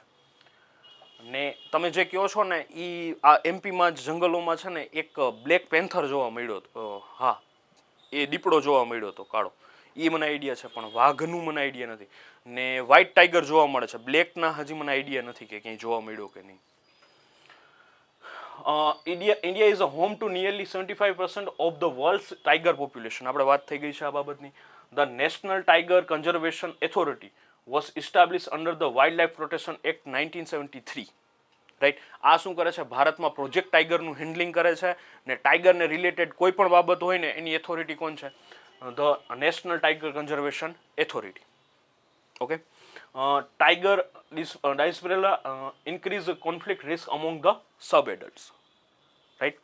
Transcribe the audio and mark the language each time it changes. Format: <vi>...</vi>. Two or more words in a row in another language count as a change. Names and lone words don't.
<gu>ને તમે જે કહો છો ને એ આ એમપીમાં જ જંગલોમાં છે ને એક</gu> <en>black panther</en> <gu>જોવા મળ્યો હતો. હા, એ દીપડો જોવા મળ્યો હતો કાળો, એ મને આઈડિયા છે, પણ વાઘનું મને આઈડિયા નથી. ને</gu> <en>white tiger</en> <gu>જોવા મળે છે, બ્લેકના હજી મને આઈડિયા નથી કે ક્યાંય જોવા મળ્યો કે નહીં.</gu> <en>India is a home to nearly 75% of the world's tiger population.</en> <gu>આપણે વાત થઈ ગઈ છે આ બાબતની.</gu> <en>The National Tiger Conservation Authority was established under the Wildlife Protection Act 1973.</en> <gu>રાઈટ. આ શું કરે છે? ભારતમાં પ્રોજેક્ટ ટાઈગરનું હેન્ડલિંગ કરે છે, ને ટાઈગરને રિલેટેડ કોઈ પણ બાબત હોય ને એની ઓથોરિટી કોણ છે?</gu> <en>The National Tiger Conservation Authority. okay. Tiger dispersal increase conflict risk among the sub adults, right.</en>